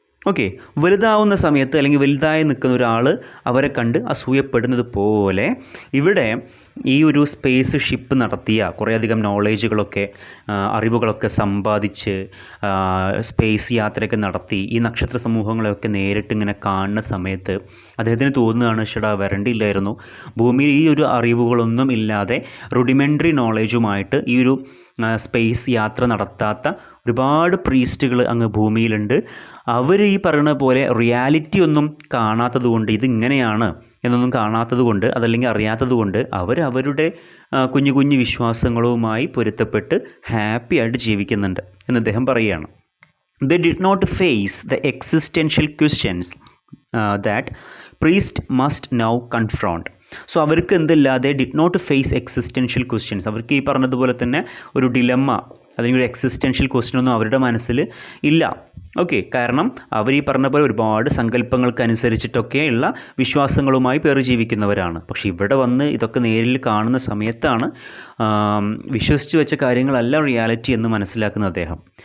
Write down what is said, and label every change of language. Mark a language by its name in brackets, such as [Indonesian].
[Malayalam] Okay, വലുതാവുന്ന സമയത്ത് അല്ലെങ്കിൽ വലുതായി നിൽക്കുന്ന ഒരാൾ അവരെ കണ്ട് അസൂയപ്പെടുന്നത് പോലെ ഇവിടെ ഈ ഒരു സ്പേസ് ഷിപ്പ് നടത്തിയ കുറേയധികം നോളേജുകളൊക്കെ, അറിവുകളൊക്കെ സമ്പാദിച്ച് സ്പേസ് യാത്രയൊക്കെ നടത്തി ഈ നക്ഷത്ര സമൂഹങ്ങളെയൊക്കെ നേരിട്ട് ഇങ്ങനെ കാണുന്ന സമയത്ത് അദ്ദേഹത്തിന് തോന്നുകയാണ്, ഷടാ വരണ്ടില്ലായിരുന്നു, ഭൂമിയിൽ ഈ ഒരു അറിവുകളൊന്നും ഇല്ലാതെ റുഡിമെൻ്ററി നോളേജുമായിട്ട് ഈ ഒരു സ്പേസ് യാത്ര നടത്താത്ത ഒരുപാട് പ്രീസ്റ്റുകൾ അങ്ങ് ഭൂമിയിലുണ്ട്. അവർ ഈ പറയുന്ന പോലെ റിയാലിറ്റി ഒന്നും കാണാത്തത് കൊണ്ട്, ഇതിങ്ങനെയാണ് എന്നൊന്നും കാണാത്തത് കൊണ്ട്, അതല്ലെങ്കിൽ അറിയാത്തത് കൊണ്ട് അവരുടെ കുഞ്ഞു കുഞ്ഞു വിശ്വാസങ്ങളുമായി പൊരുത്തപ്പെട്ട് ഹാപ്പി ആയിട്ട് ജീവിക്കുന്നുണ്ട് എന്ന് അദ്ദേഹം പറയുകയാണ്. [English] They did not face the existential questions that priest must now confront. [Malayalam] So അവർക്ക് എന്തില്ല, [English] They did not face existential questions. [Malayalam] അവർക്ക് ഈ പറഞ്ഞതുപോലെ തന്നെ ഒരു ഡിലമ്മ, അല്ലെങ്കിൽ ഒരു എക്സിസ്റ്റൻഷ്യൽ ക്വസ്റ്റ്യൻ ഒന്നും അവരുടെ മനസ്സിൽ ഇല്ല. ഓക്കെ, കാരണം അവർ ഈ പറഞ്ഞ പോലെ ഒരുപാട് സങ്കല്പങ്ങൾക്കനുസരിച്ചിട്ടൊക്കെയുള്ള വിശ്വാസങ്ങളുമായി പേർ ജീവിക്കുന്നവരാണ്. പക്ഷേ ഇവിടെ വന്ന് ഇതൊക്കെ നേരിൽ കാണുന്ന സമയത്താണ് വിശ്വസിച്ച് വെച്ച കാര്യങ്ങളല്ല റിയാലിറ്റി എന്ന് മനസ്സിലാക്കുന്ന അദ്ദേഹം.